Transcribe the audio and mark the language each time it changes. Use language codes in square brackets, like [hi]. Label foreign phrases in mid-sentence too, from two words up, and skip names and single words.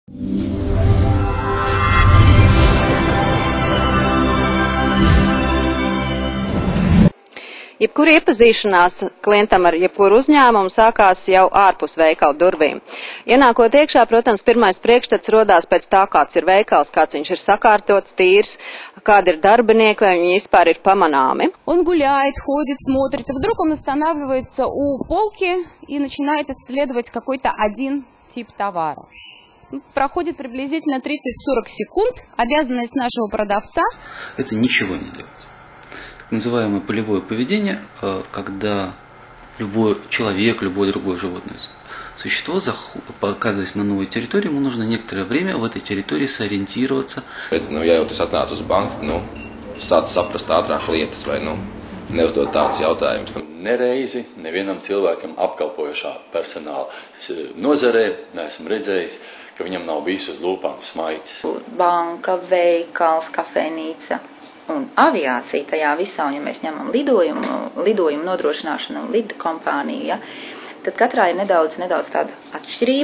[lv] Jebkura iepazīšanās klientam ar jebkuru uzņēmumu sākās jau ārpus veikala durvīm. Ienākot iekšā, protams, pirmais priekšstats rodās pēc tā, kāds ir veikals, kāds viņš ir sakārtots, tīrs, kādi ir darbinieki, vai viņi vispār ir pamanāmi. [ru] Он гуляет, ходит, смотрит, и вдруг он останавливается у полки и начинает исследовать какой-то один тип товара. Проходит приблизительно 30-40 секунд. Обязанность нашего продавца – это ничего не делать. Так называемое полевое поведение, когда любой человек, любое другое животное существо, оказываясь на новой территории, ему нужно некоторое время в этой территории сориентироваться. [lv] Ja jau tas atnāca uz banku, sāc saprast ātrāk lietas vai neuzdot tādus jautājumus. Nereizi nevienam cilvēkam apkalpojošā personāla nozarē neesmu redzējis, ka viņam nav bijis uz lūpām smaids. Banka, veikals, kafejnīca un aviācija tajā visā, un ja mēs ņemam lidojumu nodrošināšanu un lidkompāniju, ja, tad katrā ir nedaudz tāda atšķirība.